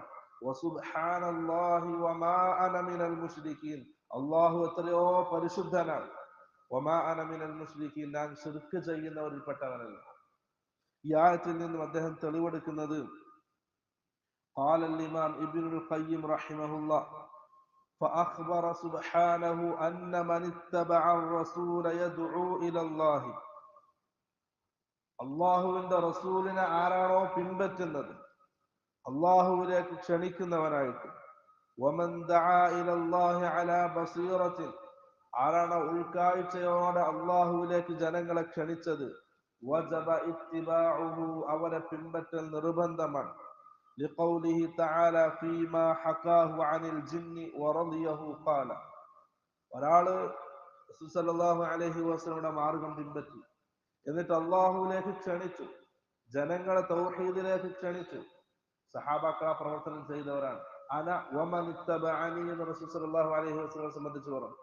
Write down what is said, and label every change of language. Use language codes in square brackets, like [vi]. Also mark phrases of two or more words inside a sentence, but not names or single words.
[ar] وسبحان الله وما أنا من المشركين, [ml] അല്ലാഹു എത്രയോ പരിശുദ്ധനാണ്. [ar] وما أنا من المشركين, [ml] ഞാൻ ശിർക്ക് ചെയ്യുന്നവരിൽപ്പെട്ടവനല്ല. ഈ ആയത്തിൽ നിന്നും അദ്ദേഹം തെളിവെടുക്കുന്നത് [ar] قال الإمام ابن القيم رحمه الله فأخبر سبحانه أن من اتبع الرسول يدعو إلى الله. [ml] അള്ളാഹുവിന്റെ റസൂലിനെ ആരാണോ പിൻപറ്റുന്നത് അള്ളാഹുവിലേക്ക് ക്ഷണിക്കുന്നവനായിട്ട്, [ar] ومن دعا إلى الله على بصيرة, [ml] ആരാണോ ഉൾക്കാഴ്ചയോടെ അള്ളാഹുവിലേക്ക് ജനങ്ങളെ ക്ഷണിച്ചത്, [ar] وجب اتباعه, [ml] അവരെ പിൻപറ്റൽ നിർബന്ധമാണ്. [ar] لقوله تعالى فيما حكاه عن الجن ورضيه قال. [ml] ഒരാള് റസൂൽ [ar] صلى الله عليه وسلم [ml] മാർഗം പിൻപറ്റി, എന്നിട്ട് അള്ളാഹുവിലേക്ക് ക്ഷണിച്ചു, ജനങ്ങളെ തൗഹീദിലേക്ക് ക്ഷണിച്ചു. സഹാബാക്കൾ പ്രവർത്തനം ചെയ്തവരാണ്. [ar] أنا ومن اتبعني [ml] എന്ന് റസൂൽ [ar] صلى الله عليه وسلم [ml] സംബന്ധിച്ച് പറഞ്ഞു.